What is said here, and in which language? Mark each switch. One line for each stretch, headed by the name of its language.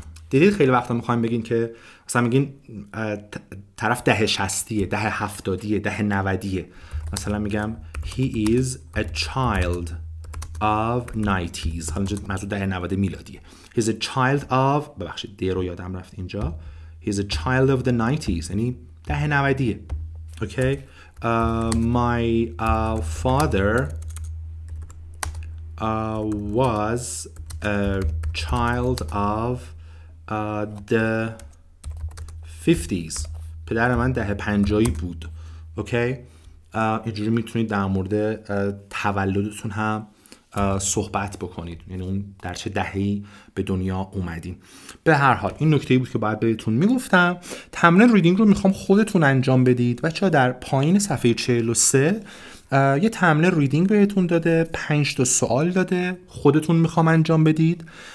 Persian: دیدید خیلی وقتا میخوایم بگین که مثلا میگین طرف دهه 60، دهه 70، دهه 90، مثلا میگم he is a child of 90s، حالا اینجا منظور دهه 90 میلادیه.
English: He's a child of، ببخشید the رو یادم رفت اینجا، he's a child of the 90s یعنی دهه 90. Okay, my father was a child of the 50s، پدر من دهه 50 بود.
Persian: اوکی، اینجوری میتونید در مورد تولدتون هم صحبت بکنید، یعنی اون در چه دهه‌ای به دنیا اومدین. به هر حال این نکته‌ای بود که باید بهتون میگفتم. تمرین ریدینگ رو میخوام خودتون انجام بدید. بچه‌ها در پایین صفحه 43 یه تمرین ریدینگ بهتون داده، 5 تا سوال داده، خودتون میخوام انجام بدید.